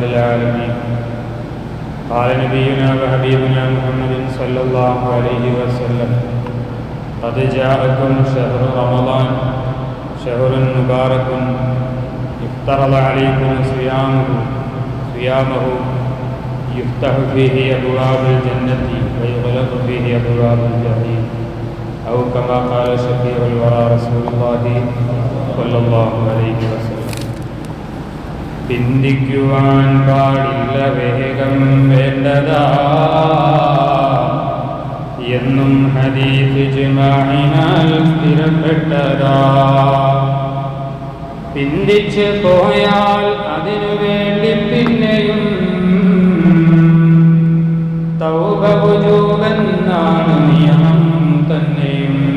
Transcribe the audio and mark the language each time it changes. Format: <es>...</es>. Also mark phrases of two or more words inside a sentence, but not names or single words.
<ar>العالمين قال نبينا وحبيبنا محمد صلى الله عليه وسلم قد جاءكم شهر رمضان شهر مبارك افترض عليكم صيامه يفتح فيه أبواب الجنة ويغلق فيه أبواب الجحيم أو كما قال شفيع الورى رسول الله صلى الله عليه وسلم</ar> <ml>പിന്തിക്കുവാൻ പാടില്ല വേഗം വേണ്ടതാ എന്നും ഹദീസ് ഇജ്മാഇനാൽ സ്ഥിരപ്പെട്ടതാ പിന്തിച്ച് പോയാൽ അതിനു വേണ്ടി പിന്നെയും തൗബ വുജൂബെന്നാണ് നിയമം തന്നെയും.</ml>